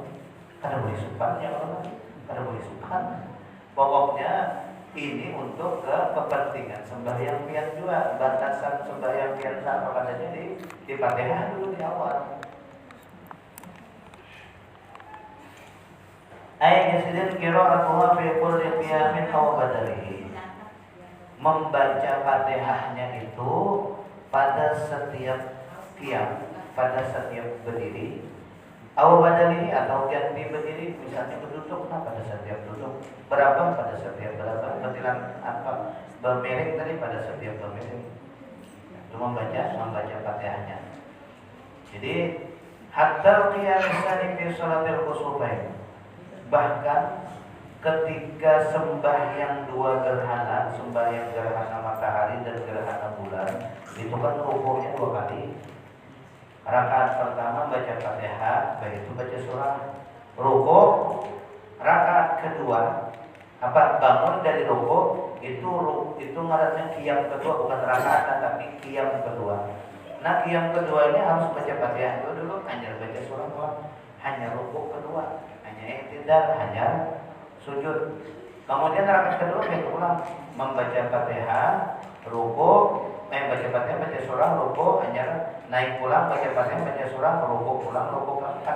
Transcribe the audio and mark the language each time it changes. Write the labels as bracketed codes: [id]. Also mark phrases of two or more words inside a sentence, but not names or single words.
[bjn] Kada boleh supan ya Allah, kada boleh supan. Pokoknya ini untuk kepentingan sembahyang pian juga batasan sembahyang pian sama katanya di Fatihah dulu di awal. [ar] Ayat sidin qira'atuha fi kulli qiyamin aw badalihi. [bjn] Membaca Fatihahnya itu pada setiap qiyam, pada setiap berdiri, [ar] aw badalihi [bjn] atau ganti berdiri, misalnya berduduk, nah pada setiap duduk berapa, pada setiap berapa, betilan apa bermiring tadi pada setiap bermiring. Itu membaca Fatihahnya. [ar] Jadi hatta qiyam tsani fi shalatil khusufain. [bjn] Bahkan ketika sembahyang dua gerhana, sembahyang gerhana matahari dan gerhana bulan, itu kan rukunya 2 kali. Rakaat pertama baca Fatihah, baik itu baca surah. Ruku, rakaat kedua, bangun dari ruku itu ngarannya qiyam kedua, bukan rakaat tapi qiyam kedua. Nah qiyam kedua ini harus baca Fatihah dulu, hanya baca surah, hanya ruku kedua, hanya i'tidal, hanya sujud. Kemudian rakaat kedua kita ulang membaca Fatihah, ruku, baca Fatihah, baca surah, ruku, hanya naik pulang baca Fatihah, baca surah, ruku pulang, ruku keempat.